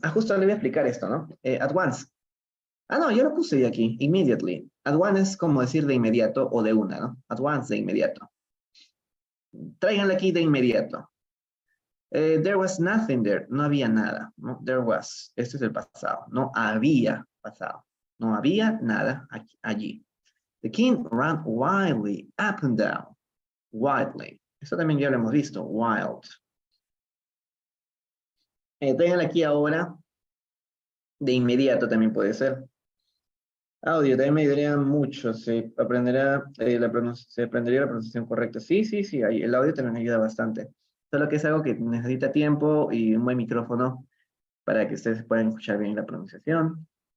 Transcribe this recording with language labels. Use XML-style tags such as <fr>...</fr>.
<es>Ah, justo le voy a explicar esto, ¿no?</es> <en>At once.</en> <es>Ah, no, yo lo puse ya aquí, immediately.</es> <en>At once</en> <es>es como decir de inmediato o de una, ¿no? At once, de inmediato. Tráiganla aquí de inmediato.</es> <en>There was nothing there.</en> <es>No había nada, ¿no?</es> <en>There was.</en> <es>Este es el pasado. No había pasado. No había nada aquí, allí.</es> <en>The king ran wildly up and down. Wildly.</en> <es>Eso también ya lo hemos visto. Wild. Tráiganla aquí ahora. De inmediato también puede ser. Audio, también me ayudaría mucho, se aprendería la pronunciación correcta. Sí, el audio también ayuda bastante. Solo que es algo que necesita tiempo y un buen micrófono para que ustedes puedan escuchar bien la pronunciación.</es>